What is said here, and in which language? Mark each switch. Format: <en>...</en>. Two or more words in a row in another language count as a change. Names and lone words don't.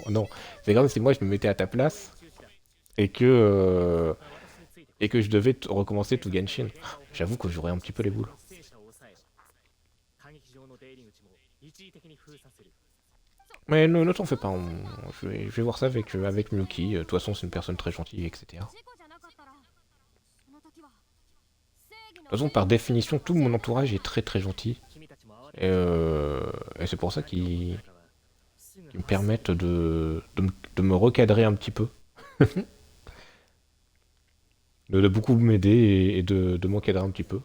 <fr>Non, c'est comme si moi je me mettais à ta place et que je devais recommencer tout Genshin. J'avoue que j'aurais un petit peu les boules. Mais ne t'en fais pas, je vais voir ça avec Miyuki. De toute façon, c'est une personne très gentille, etc. De</fr> <ja>事故じゃなかったらその時は正義の</ja> <fr>toute façon, par définition, tout mon entourage est très très gentil. Et c'est pour ça qu'ils me permettent de me recadrer un petit peu. De beaucoup m'aider et de m'encadrer un petit peu.</fr>